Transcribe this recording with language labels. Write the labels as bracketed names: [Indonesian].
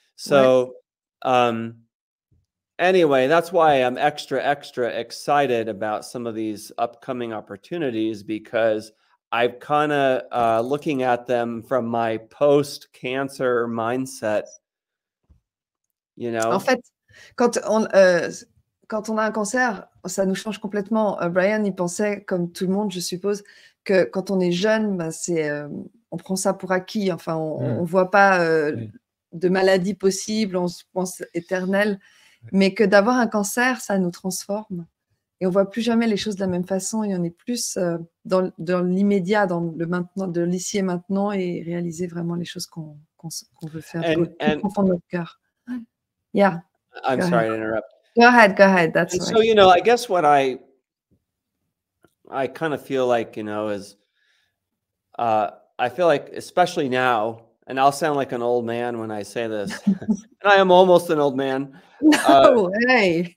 [English] So, anyway, that's why I'm extra excited about some of these upcoming opportunities, because I'm kind of looking at them from my post-cancer mindset, you know? [French] En fait, quand on a un cancer, ça nous change complètement. Bryan, il pensait, comme tout le monde, je suppose, que quand on est jeune, bah, on prend ça pour acquis. Enfin, on ne voit pas de maladie possible, on se pense éternel. Mais que d'avoir un cancer, ça nous transforme. Et on ne voit plus jamais les choses de la même façon. Et on est plus dans l'immédiat, dans le maintenant, de l'ici et maintenant, et réaliser vraiment les choses qu'on veut faire au plus profond de notre cœur. [English] Yeah. I'm sorry to interrupt. Go ahead. That's right. So, you know, I guess what I kind of feel like, you know, is I feel like, especially now, and I'll sound like an old man when I say this, and I am almost an old man. No way.